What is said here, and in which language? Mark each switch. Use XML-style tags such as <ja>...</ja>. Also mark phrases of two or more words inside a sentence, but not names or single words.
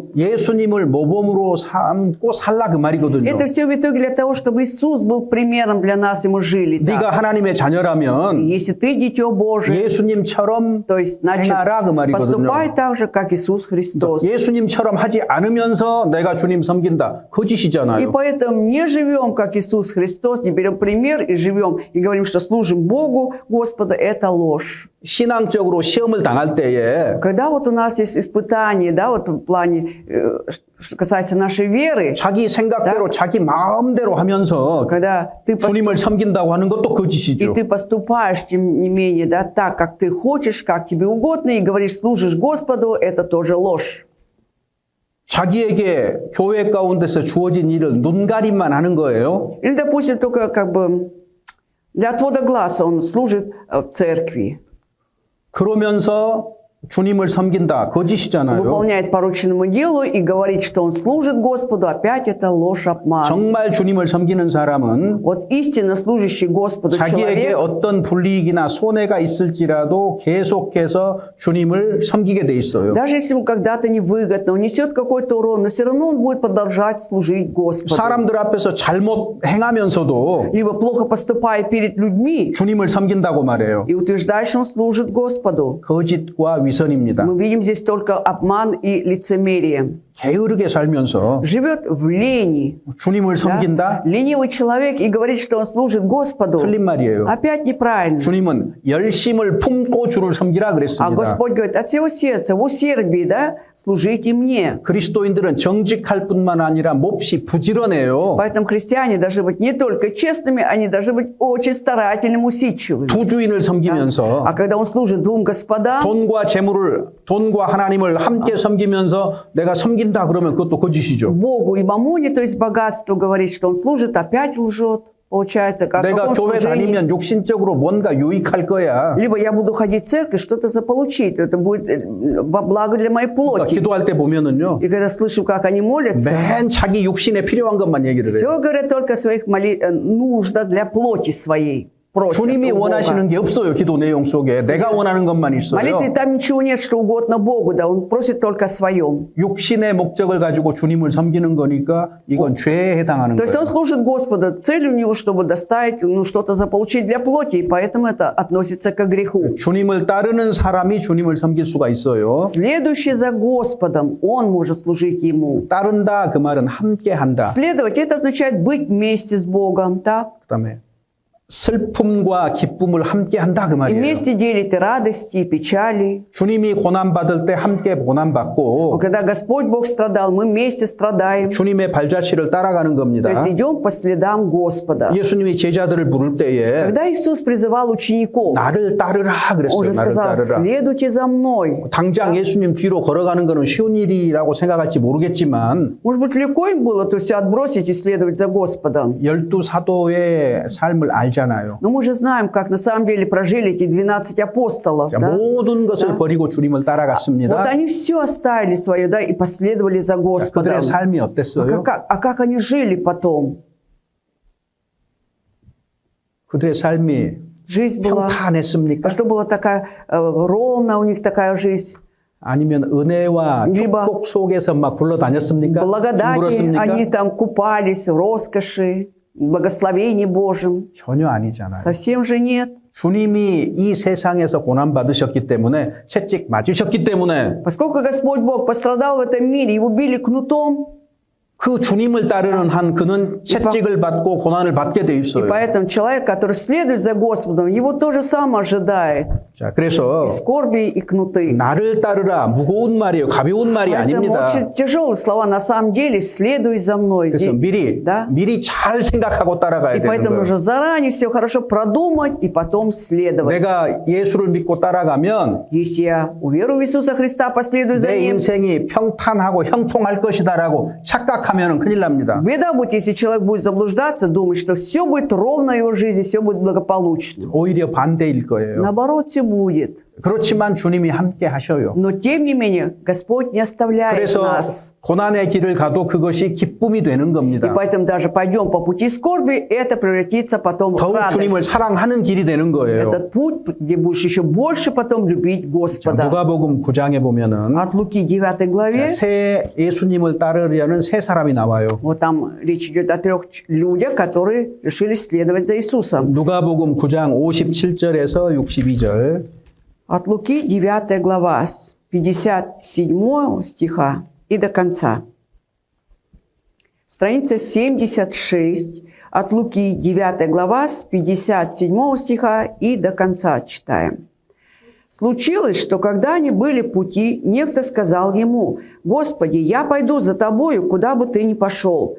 <ko>예수님을 모범으로 삼고 살라 그 말이거든요.</ko> <ru>Это все в итоге для того, чтобы Иисус был примером для нас, и мы жили так.</ru> <ko>네가 하나님의 자녀라면</ko> <ru>Если ты дитё Божие,</ru> <ko>예수님처럼</ko> <ru>то есть, значит,</ru> <ko>행하라 그 말이거든요.</ko> <ru>поступай так же, как Иисус Христос.</ru> <ko>예수님처럼 하지 않으면서 내가 주님 섬긴다.</ko> <ru>И</ru> <ko>거짓이잖아요.</ko> <ru>поэтому не живем, как Иисус Христос, не берем пример и живем, и говорим, что служим Богу, Господу, это ложь.</ru> <ko>신앙적으로 시험을 당할 때에</ko> <ru>Когда вот у нас есть испытания, да, вот в плане, что касается нашей веры,</ru> <ko>자기 생각대로 자기 마음대로 하면서</ko> <ru>когда ты,</ru> <ko>주님을 섬긴다고 하는 것도</ko> <ru>и</ru> <ko>거짓이죠.</ko> <ru>ты поступаешь, тем не менее, да, так, как ты хочешь, как тебе угодно, и говоришь, служишь Господу, это тоже ложь.</ru> <ko>자기에게 교회 가운데서 주어진 일을 눈가림만 하는 거예요.</ko> <ru>Или, допустим, только как бы для отвода глаза он служит в церкви,</ru> <ko>그러면서 주님을 섬긴다. 거짓이잖아요.</ko> <ru>выполняет порученному делу и говорит, что он служит Господу, опять это ложь, обман.</ru> <ko>정말 주님을 섬기는 사람은</ko> <ru>Вот истинно служащий Господу</ru> <ko>자기에게</ko> <ru>человек,</ru> <ko>어떤 불이익이나 손해가 있을지라도 계속해서 주님을 섬기게 돼 있어요.</ko> <ru>даже если ему когда-то невыгодно, он несет какой-то урон, но все равно он будет продолжать служить Господу.</ru> <ko>사람들 앞에서 잘못 행하면서도</ko> <ru>Либо плохо поступая перед людьми</ru> <ko>주님을 섬긴다고 말해요.</ko> <ru>и утверждает, что он служит Господу.</ru> <ko>거짓과 위선입니다.</ko> <ru>Мы видим здесь только обман и лицемерие.</ru> <ko>게으르게 살면서</ko> <ru>живет в лени.</ru> <ko>주님을</ko> <ru>Да?</ru> <ko>섬긴다?</ko> <ru>Ленивый человек и говорит, что он служит Господу.</ru> <ko>틀린 말이에요.</ko> <ru>Опять неправильно.</ru> <ko>주님은 열심을 품고 주를 섬기라</ko> <ru>А</ru> <ko>그랬습니다.</ko> <ru>Господь говорит, от всего сердца, в усердии, да, служите мне.</ru> <ko>그리스도인들은 정직할 뿐만 아니라 몹시 부지런해요.</ko> <ru>Поэтому христиане должны быть не только честными, они должны быть очень старательными, усидчивыми.</ru> <ko>두 주인을 섬기면서</ko> <ru>А когда он служит двум господам,</ru> <ko>돈과 하나님을 함께 섬기면서 내가 섬긴다 그러면 그것도 거짓이죠.</ko> <ru>Богу и мамоне, то есть богатству, говорит, что он служит, опять лжет. Получается, как в</ru> <ko>내가</ko> <ru>каком</ru> <ko>교회</ko> <ru>служении?</ru> <ko>다니면 육신적으로 뭔가 유익할 거야.</ko> <ru>Либо я буду ходить в церковь, что-то заполучить. Это будет во благо для моей</ru> <ko>그러니까</ko> <ru>плоти.</ru> <ko>기도할 때 보면은요.</ko> <ru>И когда слышим, как они молятся,</ru> <ko>맨 자기 육신에 필요한 것만 얘기를 해요.</ko> <ru>все говорят только о своих нуждах для плоти своей. Просят</ru> <ko>주님이</ko> <ru>у Бога.</ru> <ko>원하시는 게 없어요. 기도 내용 속에. 내가 원하는 것만 있어요.</ko> <ru>Молитве там ничего нет, что угодно Богу, да, он просит только о своем.</ru> <ko>육신의 목적을 가지고 주님을 섬기는 거니까 이건 죄에 해당하는</ko> <ru>То есть он</ru> <ko>거예요.</ko> <ru>служит Господу, цель у него, чтобы доставить, что-то заполучить для плоти, и поэтому это относится к греху.</ru> <ko>주님을 따르는 사람이 주님을 섬길 수가 있어요.</ko> <ru>Следующий за Господом, он может служить ему.</ru> <ko>따른다 그 말은 함께 한다.</ko> <ru>Следовать, это означает быть вместе с Богом, так?</ru> <ko>그다음에 슬픔과 기쁨을 함께 한다 그</ko> <ru>И</ru> <ko>말이에요.</ko> <ru>вместе делить и радости, и печали.</ru> <ko>주님이 고난 받을 때 함께 고난 받고</ko> <ru>Когда Господь Бог страдал, мы вместе страдаем.</ru> <ko>주님의 발자취를 따라가는 겁니다.</ko> <ru>То есть идем по следам Господа.</ru> <ko>예수님이 제자들을 부를 때에</ko> <ru>Когда Иисус призывал учеников,</ru> <ko>나를 따르라</ko> <ru>Он</ru> <ko>그랬어요.</ko> <ru>же</ru> <ko>나를</ko> <ru>сказал,</ru> <ko>따르라.</ko> <ru>следуйте за мной.</ru> <ko>당장 예수님 뒤로 걸어가는 거는 쉬운 일이라고 생각할지 모르겠지만</ko> <ru>Может быть, легко им было то все отбросить и следовать за Господом.</ru> <ko>12 사도의 삶을 알잖아요.</ko> <ru>Но мы же знаем, как на самом деле прожили эти 12 апостолов.</ru> <ko>자,</ko> <ru>Да?</ru> <ko>모든 것을 버리고 주님을</ko> <ru>Вот</ru> <ko>따라갔습니다.</ko> <ru>они все оставили свое, да, и последовали за</ru> <ko>자,</ko> <ru>Господом.</ru> <ko>그들의 삶이 어땠어요?</ko> <ru>А как они жили потом?</ru> <ko>그들의 삶이</ko> <ru>Жизнь была...</ru> <ko>평탄했습니까?</ko> <ru>А что была такая ровная у них такая жизнь?</ru> <ko>아니면 은혜와</ko> <ru>либо</ru> <ko>축복 속에서 막 굴러다녔습니까?</ko> <ru>Благодати,</ru> <ko>둥글었습니까?</ko> <ru>они там купались в роскоши, благословении Божьем.</ru> <ko>전혀 아니잖아요.</ko> <ru>Совсем же нет.</ru> <ko>주님이 이 세상에서 고난 받으셨기 때문에 채찍 맞으셨기 때문에</ko> <ru>Поскольку Господь Бог пострадал в этом мире, его били кнутом,</ru> <ko>그 주님을 따르는 한 그는 채찍을 받고 고난을 받게 돼</ko> <ru>и</ru> <ko>있어요.</ko> <ru>поэтому человек, который следует за Господом, его то же самое ожидает.</ru> <ko>자, 그래서</ko> <ru>И скорби, и кнуты.</ru> <ko>나를 따르라 무거운 말이에요. 가벼운 말이</ko> <ru>Поэтому</ru> <ko>아닙니다.</ko> <ru>очень тяжелые слова. На самом деле, следуй за мной.</ru> <ko>그래서 미리</ko> <ru>Да?</ru> <ko>미리 잘 생각하고 따라가야</ko> <ru>И</ru> <ko>되는</ko> <ru>поэтому</ru> <ko>거예요.</ko> <ru>нужно заранее все хорошо продумать и потом следовать.</ru> <ko>내가 예수를 믿고 따라가면</ko> <ru>Если я уверую в Иисуса Христа, последую за</ru> <ko>내</ko> <ru>Ним,</ru> <ko>인생이 평탄하고 형통할 것이다라고 착각하면 큰일 납니다.</ko> <ru>беда будет, если человек будет заблуждаться, думать, что все будет ровно в его жизни, все будет благополучно.</ru> <ko>오히려 반대일 거예요.</ko> <ru>Наоборот, все будет.</ru> <ko>그렇지만 주님이 함께 하셔요.</ko> <ru>Но тем не менее, Господь не оставляет</ru> <ko>그래서</ko> <ru>нас.</ru> <ko>고난의 길을 가도 그것이 기쁨이 되는</ko> <ru>И</ru> <ko>겁니다.</ko> <ru>поэтому даже пойдем по пути скорби, это превратится потом в</ru> <ko>더욱 주님을</ko> <ru>радость.</ru> <ko>사랑하는 길이 되는 거예요.</ko> <ru>Этот путь, где будешь еще больше потом любить</ru> <ko>자,</ko> <ru>Господа.</ru> <ko>누가복음 9장에 보면은</ko> <ru>От Луки 9 главе,</ru> <ko>새 예수님을 따르려는 세 사람이 나와요.</ko> <ru>вот там речь идет о 3 людях, которые решили следовать за Иисусом.</ru> <ko>누가복음 9장 57절에서 62절.</ko> <ru>От Луки 9 глава с 57 стиха и до конца. Страница 76 от Луки 9 глава с 57 стиха и до конца читаем. Случилось, что когда они были в пути, некто сказал ему: «Господи, я пойду за тобою, куда бы ты ни пошел».</ru>